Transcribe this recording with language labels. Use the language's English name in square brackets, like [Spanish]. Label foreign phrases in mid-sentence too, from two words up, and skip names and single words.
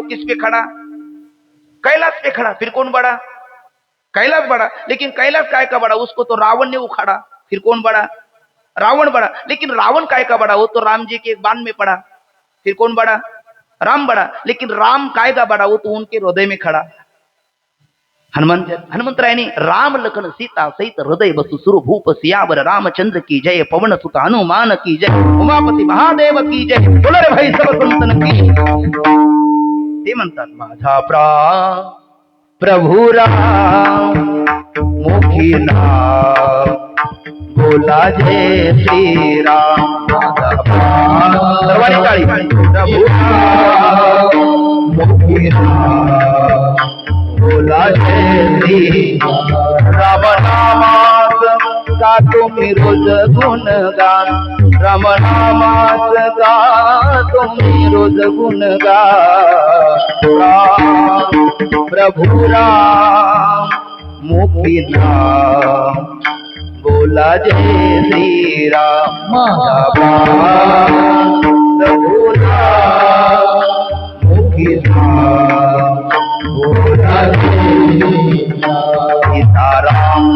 [Hindi] किस पे खड़ा? कैलाश पे खड़ा. फिर कौन बड़ा? कैलाश बड़ा. लेकिन कैलाश काय का बड़ा? उसको तो रावण ने उखाड़ा. फिर कौन बड़ा? रावण बड़ा. लेकिन रावण काय का बड़ा हो तो राम जी के बाण में पड़ा. फिर कौन बड़ा? राम बड़ा. लेकिन राम काय का बड़ा हो तो उनके हृदय में खड़ा. हनुमंतरायने राम लखन सीता सहित हृदय बसु सुर भूप सियावर रामचंद्र की जय, पवन सुत हनुमान की जय, उमापती महादेव की जय, बोला रे भाई सब संतन की. [Marathi] ते म्हणतात माझा प्राण प्रभु राम मुखी नाम बोला जय श्री राम. सर्वांनी टाळी. प्रभु राम मुखी नाम बोला जय श्री राम. नामात का तुम्ही रोज गुणगान, राम नामात का तुम्ही रोज गुणगान. राम प्रभु राम मुखी नाम बोला जय श्री राम. प्रभु राम मुखी नाम बोला जय सीताराम.